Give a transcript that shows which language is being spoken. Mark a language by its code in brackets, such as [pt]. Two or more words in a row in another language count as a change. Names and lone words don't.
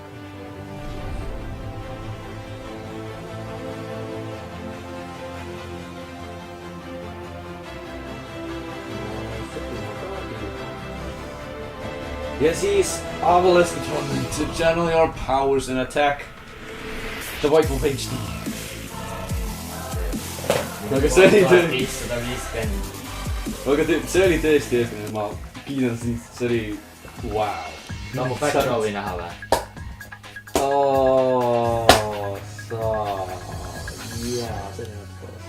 [et] Ja siis [en] Obelisk the Tormentor to channel your powers and attack the White Wolf HD. [et] Aga see oli tõesti... 550. Aga see oli tõesti eesmine, ma kiidan sind, see oli... Wow. No mu backrowi näha või? Jaa, see oli natuke koos.